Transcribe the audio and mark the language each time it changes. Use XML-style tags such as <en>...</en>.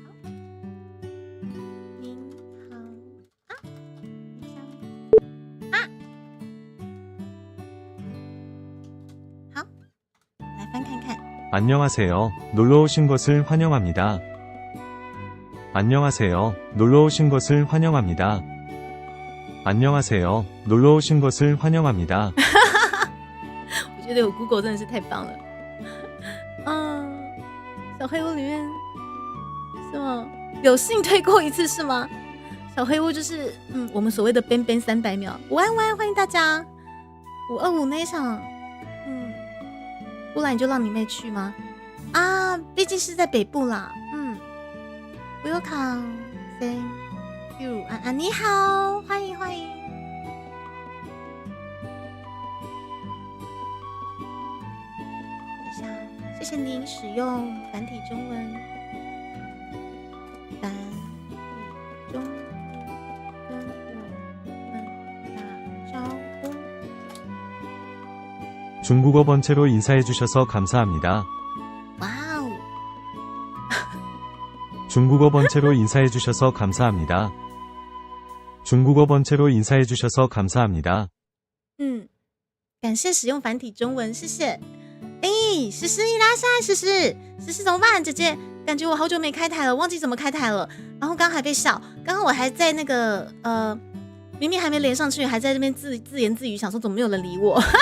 <zh>好，您好啊，等一下啊，好，来翻看看。</zh> <ko>안녕하세요. 놀러 오신 것을 환영합니다. 안녕하세요. 놀러 오신 것을 환영합니다. 안녕하세요. 놀러 오신 것을 환영합니다.</ko> <zh>我觉得有 Google 真的是太棒了。小黑屋里面是吗？有幸推过一次是吗？小黑屋就是我们所谓的 ban 300秒。午安午安，欢迎大家。 525那一场，不然你就让你妹去吗？啊，毕竟是在北部啦。</zh> <en>Welcome, thank you，</en> <zh>安安你好，欢迎欢迎。等一下，谢谢您使用繁体中文，繁体中文跟我们打招呼。</zh> <ko>중국어 번체로 인사해 주셔서 감사합니다. 와우. 중국어 번체로 인사해 주셔서 감사합니다. 중국어 번체로 인사해 주셔서 감사합니다.</ko> <zh>感谢使用繁体中文，谢谢。诗诗伊拉山，诗诗怎么办？姐姐，感觉我好久没开台了，忘记怎么开台了。然后刚还被笑，刚刚我还在那个明明还没连上去，还在这边自言自语，想说怎么没有人理我。</zh>